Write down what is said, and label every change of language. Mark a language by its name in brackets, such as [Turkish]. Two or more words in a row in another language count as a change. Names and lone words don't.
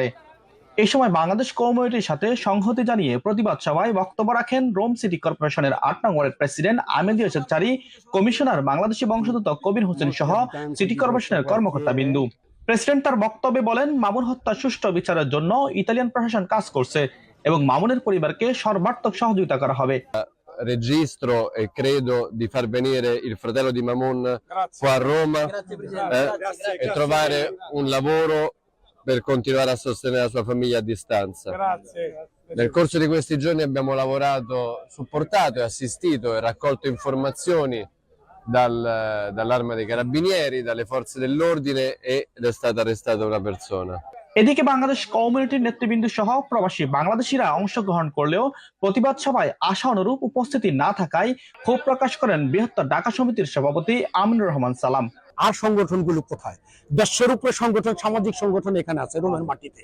[Bangla] এই সময় বাংলাদেশ কমিউনিটির সাথে সংহতি জানিয়ে প্রতিবাদ সভায় বক্তব্য রাখেন রোম সিটি কর্পোরেশনের ৮ নং ওয়ার্ডের প্রেসিডেন্ট আহমেদ চারি, কমিশনার বাংলাদেশি বংশোদ্ভূত কবির হোসেন সহ সিটি কর্পোরেশনের কর্মকর্তা বিন্দু। প্রেসিডেন্ট তার বক্তব্যে বলেন, মামুন হত্যার সুষ্ঠু বিচারের জন্য ইতালিয়ান প্রশাসন কাজ করছে এবং মামুনের পরিবারকে সর্বাত্মক সহযোগিতা করা হবে। [Italian] Registro e credo di far venire il fratello di Mamun qua a Roma e trovare un lavoro per continuare a sostenere la sua famiglia a distanza. Nel corso di questi giorni abbiamo lavorato, supportato e assistito e raccolto informazioni dall'Arma dei Carabinieri, dalle forze dell'ordine ed è stata arrestata una persona. [Bangla] এদিকে বাংলাদেশ কমিউনিটির নেতৃবৃন্দ সহ প্রবাসী বাংলাদেশিরা অংশগ্রহণ করলেও প্রতিবাদ সভায় আশা অনুরূপ উপস্থিতি না থাকায় ক্ষোভ প্রকাশ করেন বৃহত্তর ঢাকা সমিতির সভাপতি আমিনুর রহমান সালাম। আর সংগঠনগুলো কোথায়? দেশের উপরে সংগঠন, সামাজিক সংগঠন এখানে আছে রোমের মাটিতে।